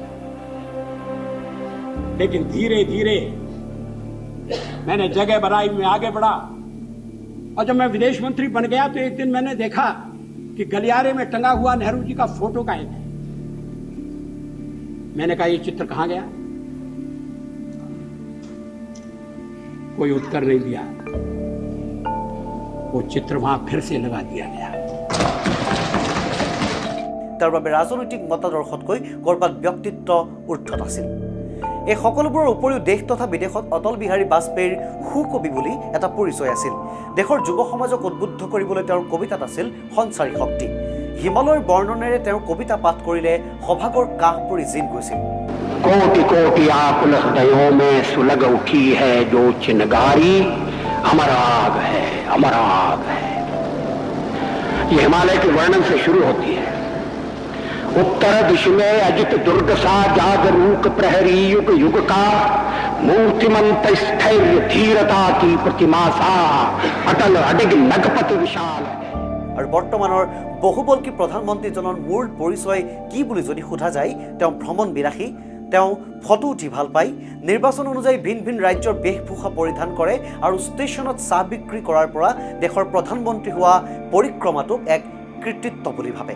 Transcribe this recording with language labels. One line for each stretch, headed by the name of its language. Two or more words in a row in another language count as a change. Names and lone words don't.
Hindi: लेकिन धीरे धीरे मैंने जगह बनाई, मैं आगे बढ़ा, और जब मैं विदेश मंत्री बन गया तो एक दिन मैंने देखा कि गलियारे में टंगा हुआ नेहरू जी का फोटो काहे है। मैंने कहा ये चित्र कहां गया? कोई उत्तर नहीं दिया। वो चित्र वहां फिर से लगा दिया गया।
Assamese: তাৰ বাবে ৰাজনৈতিক মতাদৰ্শতকৈ ক'ৰবাত ব্যক্তিত্ব উৰ্ধত আছিল। এই সকলোবোৰৰ উপৰিও দেশ তথা বিদেশত অটল বিহাৰী বাজপেয়ীৰ সুকবি বুলি এটা পৰিচয় আছিল। দেশৰ যুৱ সমাজক উদ্বুদ্ধ কৰিবলৈ তেওঁৰ কবিতাত আছিল সঞ্চাৰী শক্তি। হিমালয়ৰ বৰ্ণনেৰে তেওঁৰ কবিতা পাঠ কৰিলে সভাগৰ কাহ পৰি জিন গৈছিল।
Hindi: कोटि कोटि आकुल हृदयों में सुलग उठी है जो चिनगारी, अमर आग है, अमर आग है। ये हिमालय के वर्णन से शुरू होती है। उत्तर दिश में अजित दुर्ग सा जागरूक प्रहरी युग युग का, मूर्तिमंत स्थैर्य धीरता की प्रतिमा सा अटल अडिग नगपति विशाल है।
Assamese: আৰু বৰ্তমানৰ বহুবল্কী প্ৰধানমন্ত্ৰীজনৰ মূল পৰিচয় কি বুলি যদি সোধা যায়, তেওঁ ভ্ৰমণ বিলাসী, তেওঁ ফটো উঠি ভাল পায়, নিৰ্বাচন অনুযায়ী ভিন ভিন ৰাজ্যৰ বেশভূষা পৰিধান কৰে আৰু ষ্টেচনত চাহ বিক্ৰী কৰাৰ পৰা দেশৰ প্ৰধানমন্ত্ৰী হোৱা পৰিক্ৰমাটোক এক কৃতিত্ব বুলি ভাবে।